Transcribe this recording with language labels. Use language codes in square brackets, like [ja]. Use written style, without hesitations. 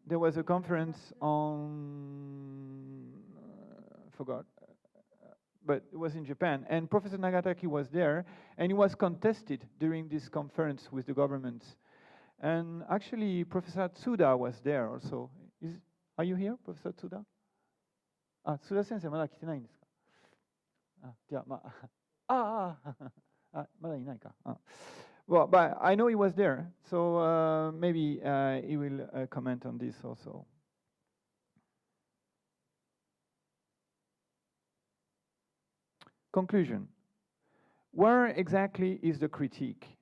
[en] There was a conference on, forgot, but it was in Japan, and Professor Nagataki was there, and he was contested during this conference with the government. And actually, Professor Tsuda was there also. Are you here, Professor Tsuda? [ja] Tsuda sensei, まだ来てないんですか?じゃあ、まあ、まだいないか. [en] Well, but I know he was there, so maybe he will comment on this also. Conclusion. Where exactly is the critique?